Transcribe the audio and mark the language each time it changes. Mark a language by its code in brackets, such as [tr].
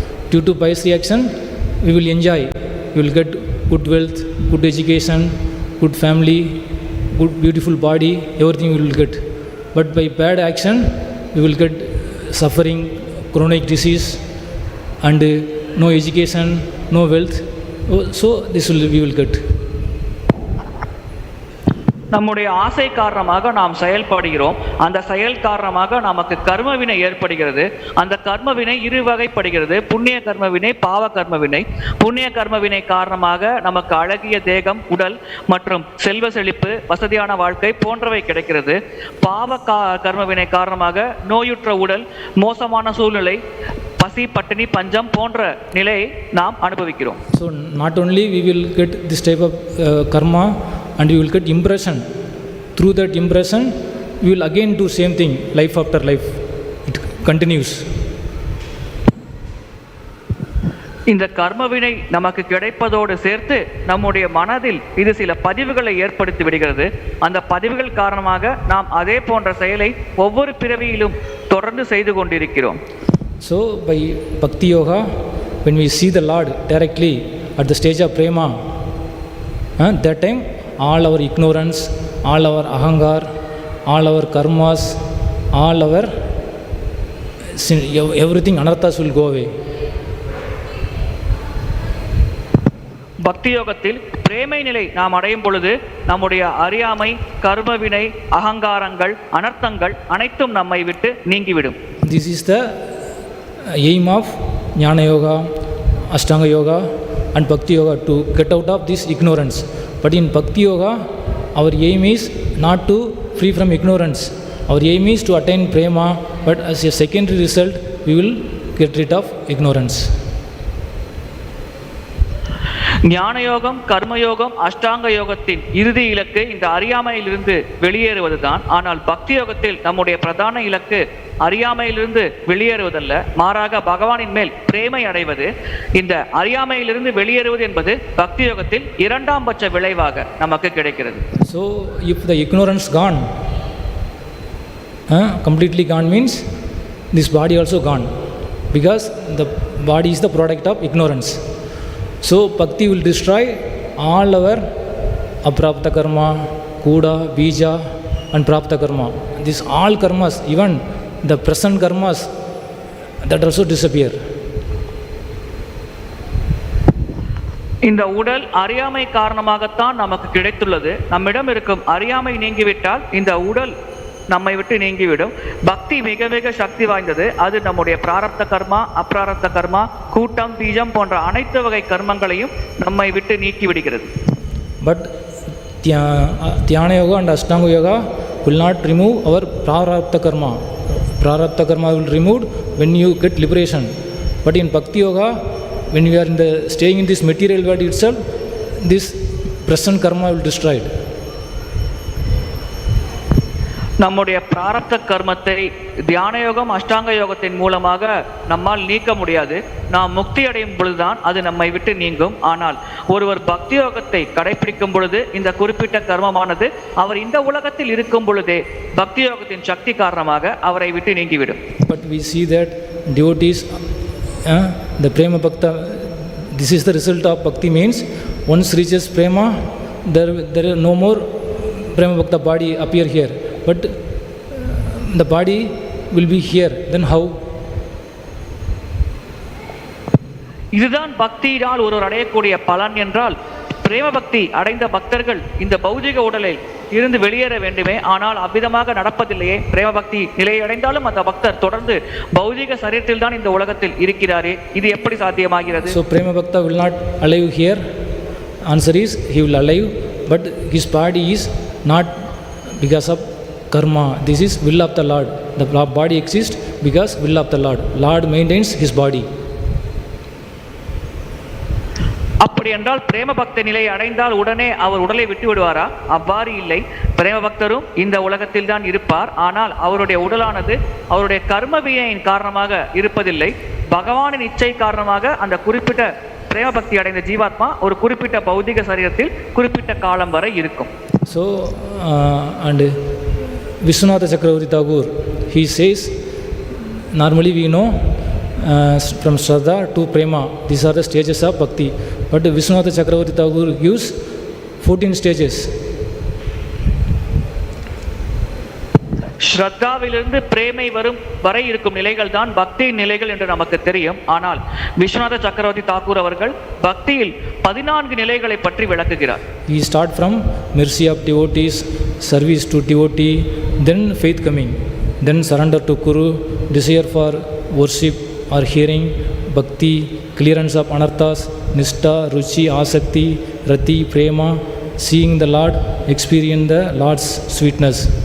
[en] Due to bias reaction, we will enjoy. We will get good wealth, good education, good family, good beautiful body, everything we will get. But by bad action, we will get suffering, chronic disease, and no education, no wealth. So this will we will get. [ta] நம்முடைய ஆசை காரணமாக நாம் செயல்படுகிறோம். அந்த செயல் காரணமாக நமக்கு கர்மவினை ஏற்படுகிறது. அந்த கர்மவினை இரு வகைப்படுகிறது: புண்ணிய கர்மவினை, பாவ கர்மவினை. புண்ணிய கர்மவினை காரணமாக நமக்கு அழகிய தேகம், உடல் மற்றும் செல்வ செழிப்பு, வசதியான வாழ்க்கை போன்றவை கிடைக்கிறது. பாவ கர்மவினை காரணமாக நோயுற்ற உடல், மோசமான சூழ்நிலை, பசி, பட்டினி, பஞ்சம் போன்ற நிலையை நாம் அனுபவிக்கிறோம். [en] So not only we will get this type of karma, and we will get impression. Through that impression, we will again do same thing, life after life. It continues. [ta] இந்த கர்மவினை நமக்கு கிடைப்பதோடு சேர்த்து நம்முடைய மனதில் இது சில பதிவுகளை ஏற்படுத்தி விடுகிறது. அந்த பதிவுகள் காரணமாக நாம் அதே போன்ற செயலை ஒவ்வொரு பிறவியிலும் தொடர்ந்து செய்து கொண்டிருக்கிறோம். [en] So by bhakti-yoga, when we see the Lord directly at the stage of prema, that time all our ignorance, all our ahangar, all our karmas, all our sin, everything anarthas will go away. [ta] பக்தி யோகத்தில் பிரேமை நிலை நாம் அடையும் பொழுது நம்முடைய அறியாமை, கர்மவினை, அகங்காரங்கள், அனர்த்தங்கள் அனைத்தும் நம்மை விட்டு நீங்கிவிடும். [en] This is the aim of jnana yoga, ashtanga yoga and bhakti yoga, to get out of this ignorance. But in bhakti yoga, our aim is not to free from ignorance. Our aim is to attain prema, but as a secondary result, we will get rid of ignorance. [ta] ஞான யோகம், கர்மயோகம், அஷ்டாங்க யோகத்தின் இறுதி இலக்கு இந்த அறியாமையிலிருந்து வெளியேறுவதுதான். ஆனால் பக்தி யோகத்தில் நம்முடைய பிரதான இலக்கு அறியாமையிலிருந்து வெளியேறுவதல்ல, மாறாக பகவானின் மேல் பிரேமை அடைவது. இந்த அறியாமையிலிருந்து வெளியேறுவது என்பது பக்தி யோகத்தில் இரண்டாம் பட்ச விளைவாக நமக்கு கிடைக்கிறது. [en] So if the ignorance gone, completely gone, means this body also gone, because the body is the product of ignorance. So bhakti will destroy all our aprapta karma, kuda, bija and prapta karma. These all karmas, even the present karmas, that also disappear. [ta] இந்த உடல் அறியாமை காரணமாகத்தான் நமக்கு கிடைத்துள்ளது. நம்மிடம் இருக்கும் அறியாமை நீங்கிவிட்டால் இந்த உடல் நம்மை விட்டு நீங்கிவிடும். பக்தி மிக மிக சக்தி வாய்ந்தது. அது நம்முடைய பிராரப்த கர்மா, அப்பிராரப்த கர்மா, கூட்டம், பீஜம் போன்ற அனைத்து வகை கர்மங்களையும் நம்மை விட்டு நீக்கி விடுகிறது. [en] But dhyana yoga and ashtanga yoga will not remove our prarabdha karma. Prarabdha karma will remove when you get liberation. But in bhakti yoga, when we are staying in this material world itself, this present karma will destroy it. [ta] நம்முடைய பிராரப்த கர்மத்தை தியான யோகம் அஷ்டாங்க யோகத்தின் மூலமாக நம்மால் நீக்க முடியாது. நாம் முக்தி அடையும் பொழுதுதான் அது நம்மை விட்டு நீங்கும். ஆனால் ஒருவர் பக்தி யோகத்தை கடைபிடிக்கும் பொழுது இந்த குறிப்பிட்ட கர்மமானது அவர் இந்த உலகத்தில் இருக்கும் பொழுதே பக்தி யோகத்தின் சக்தி காரணமாக அவரை விட்டு நீங்கிவிடும். [en] But we see that devotees, the prema bhakta, this is the result of bhakti means once reaches prema, there is no more prema bhakta body appear here. But the body will be here. Then how? [ta] இதுதான் பக்தியினால் ஒருவர் அடையக்கூடிய பலன் என்றால், பிரேம பக்தி அடைந்த பக்தர்கள் இந்த பௌதிக உடலை இருந்து வெளியேற வேண்டுமே, ஆனால் அவ்விதமாக நடப்பதில்லையே. பிரேம பக்தி நிலையை அடைந்தாலும் அந்த பக்தர் தொடர்ந்து பௌதிக சரீரத்தில் தான் இந்த உலகத்தில் இருக்கிறாரே, இது எப்படி சாத்தியமாகிறது? [en] So prema bhakta will not alive here. Answer is he will alive, but his body is not because of karma. This is will of the Lord. The body exists because will of the Lord. Lord maintains his body. [ta] அப்படி என்றால் பிரேம பக்த நிலையை அடைந்தால் உடனே அவர் உடலை விட்டு விடுவாரா? அவ்வாறு இல்லை. பிரேம பக்தரும் இந்த உலகத்தில் தான் இருப்பார். ஆனால் அவருடைய உடலானது அவருடைய கர்ம வினையின் காரணமாக இருப்பதில்லை. பகவானின் இச்சை காரணமாக அந்த குறிப்பிட்ட பிரேம பக்தி அடைந்த ஜீவாத்மா ஒரு குறிப்பிட்ட பௌதிக சரீரத்தில் குறிப்பிட்ட காலம் வரை இருக்கும். [en] So and Vishwanatha Chakravarti Thakur, he says, normally we know from Shraddha to Prema, these are the stages of Bhakti. But Vishwanatha Chakravarti Thakur gives 14 stages. [ta] ஸ்ரத்தாவிலிருந்து பிரேமை வரும் வரை இருக்கும் நிலைகள் தான் பக்தியின் நிலைகள் என்று நமக்கு தெரியும். ஆனால் விஸ்வநாத சக்கரவர்த்தி தாக்கூர் அவர்கள் பக்தியில் 14 நிலைகளை பற்றி விளக்குகிறார். [en] He start from mercy of devotees, service to devotee, then faith coming, then surrender to Guru, desire for worship or hearing, bhakti, clearance of anarthas, nishtha, ruchi, asakti, rati, prema, seeing the Lord, experience the Lord's sweetness.